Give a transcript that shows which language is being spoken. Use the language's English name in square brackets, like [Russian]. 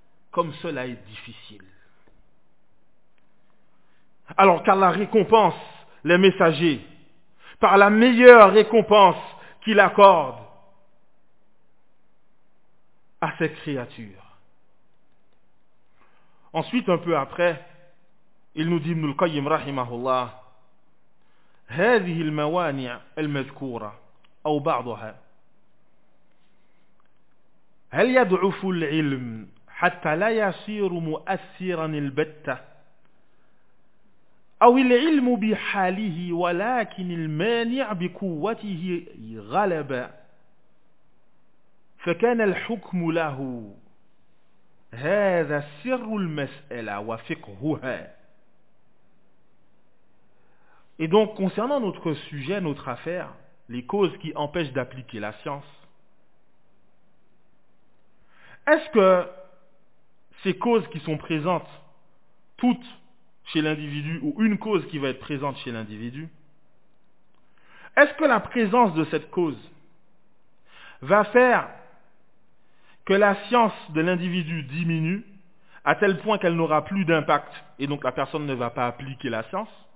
[French] Comme cela est difficile. Alors qu'Allah récompense les messagers par la meilleure récompense qu'il accorde à ses créatures. Ensuite, un peu après, il nous dit, Ibn al-Qayyim rahimahullah, [Arabic] هذه الموانع المذكورة أو بعضها هل يضعف العلم حتى لا يصير مؤثرا البتة أو العلم بحاله ولكن المانع بقوته غلب فكان الحكم له هذا سر المسألة وفقهها. [French] Et donc, concernant notre sujet, notre affaire, les causes qui empêchent d'appliquer la science, est-ce que ces causes qui sont présentes toutes chez l'individu, ou une cause qui va être présente chez l'individu, est-ce que la présence de cette cause va faire que la science de l'individu diminue à tel point qu'elle n'aura plus d'impact et donc la personne ne va pas appliquer la science?